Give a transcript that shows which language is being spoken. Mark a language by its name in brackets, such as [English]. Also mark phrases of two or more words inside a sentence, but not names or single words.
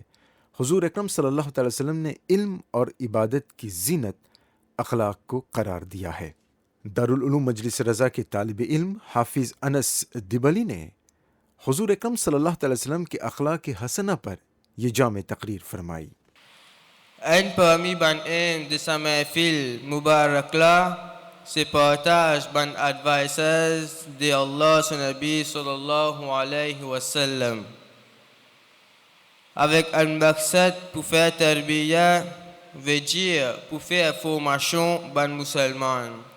[Urdu] حضور اکرم [Arabic] صلی اللہ تعالی وسلم [Urdu] نے علم اور عبادت کی زینت اخلاق کو قرار دیا ہے. دارالعلوم مجلس رضا کے طالب علم حافظ انس دبلی نے حضور اکرم [Arabic] صلی اللہ تعالی وسلم [Urdu] کے اخلاق حسنہ پر یہ جامع تقریر فرمائی. [Morisyen] Un parmi ban de sa mahfil Mubaraklah se partage ban advices de Allah son Nabi [Arabic] صلى الله عليه وسلم [Morisyen] avec un maqsad pour faire tarbiya veut dire pour faire formation ban musulman.